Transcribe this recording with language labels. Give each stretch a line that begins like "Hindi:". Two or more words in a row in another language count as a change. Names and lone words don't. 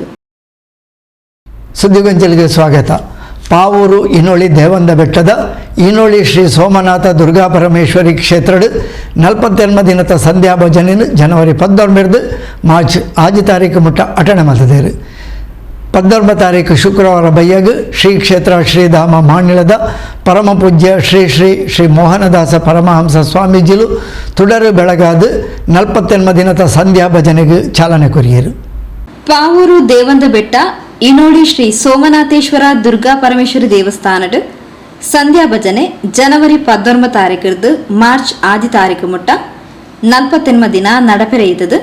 Kannada: ಸುದ್ದಿಗೊಂಚಲಿಗೆ ಸ್ವಾಗತ.
Tulu: ಪಾವೂರು ಇನೋಳಿ ದೇವಂದ ಬೆಟ್ಟದ ಇನೋಳಿ ಶ್ರೀ ಸೋಮನಾಥ ದುರ್ಗಾ ಪರಮೇಶ್ವರಿ ಕ್ಷೇತ್ರಡ್ 48 ದಿನದ ಸಂಧ್ಯಾ ಭಜನೆಯನ್ನು ಜನವರಿ 19 ಮಾರ್ಚ್ 5 ತಾರೀಕು ಮುಟ್ಟ
Kannada: ಅಟೆಂಡ್ ಮಾಡ್ತಿದ್ದೇವೆ.
Tulu: 19 ತಾರೀಕು ಶುಕ್ರವಾರ ಬಯ್ಯಗ್ ಶ್ರೀ ಕ್ಷೇತ್ರ ಶ್ರೀಧಾಮ ಮಾಣಿಲದ ಪರಮ ಪೂಜ್ಯ ಶ್ರೀ ಶ್ರೀ ಶ್ರೀ ಮೋಹನದಾಸ ಪರಮಹಂಸ ಸ್ವಾಮೀಜಿಲು ತುಡರು ಬೆಳಗಾದ 48 ದಿನದ ಸಂಧ್ಯಾ ಭಜನೆಗೆ ಚಾಲನೆ ಕೊರಿಯರು. ಪಾವೂರು ದೇವಂದ ಬೆಟ್ಟ ಇನೋಳಿ ಶ್ರೀ ಸೋಮನಾಥೇಶ್ವರ ದುರ್ಗಾ ಪರಮೇಶ್ವರಿ ದೇವಸ್ಥಾನದ ಸಂಧ್ಯಾ ಭಜನೆ ಜನವರಿ 19 ತಾರೀಕು ಮಾರ್ಚ್ 5 ತಾರೀಕು ಮುಟ್ಟ 48 ದಿನ ನಡಪೆರೆಯುತ್ತದೆ.